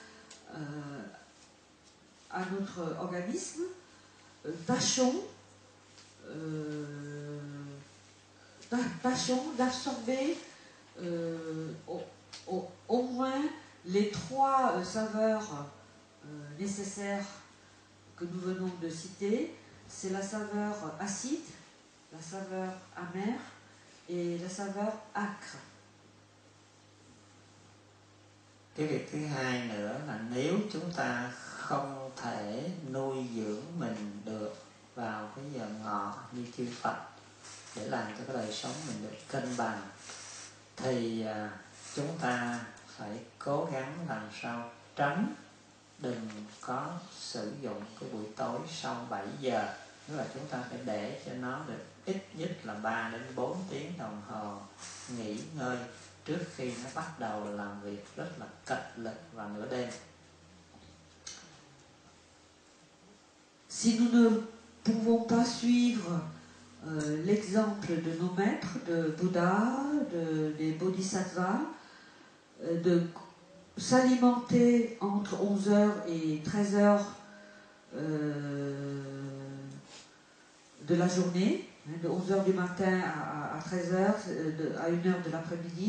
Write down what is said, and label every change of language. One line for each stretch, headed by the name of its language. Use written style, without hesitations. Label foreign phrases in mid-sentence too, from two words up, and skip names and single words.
French: à notre organisme, tâchons d'absorber au moins les 3 saveurs nécessaires que nous venons de citer. C'est la saveur acide, la saveur amère et la saveur âcre.
Vietnamese: Cái việc thứ hai nữa là nếu chúng ta không thể nuôi dưỡng mình được vào cái giờ ngọ như chư Phật để làm cho cái đời sống mình được cân bằng, thì chúng ta phải cố gắng làm sao tránh đừng có sử dụng cái buổi tối sau 7 giờ. Tức là chúng ta phải để cho nó được ít nhất là 3 đến 4 tiếng đồng hồ nghỉ ngơi trước khi nó bắt đầu làm việc rất là cật lực vào nửa đêm.
French: Si nous ne pouvons pas suivre l'exemple de nos maîtres, de Bouddha, des Bodhisattvas, de s'alimenter entre 11h et 13h de la journée, de 11h du matin à 13h, à 1h de l'après-midi.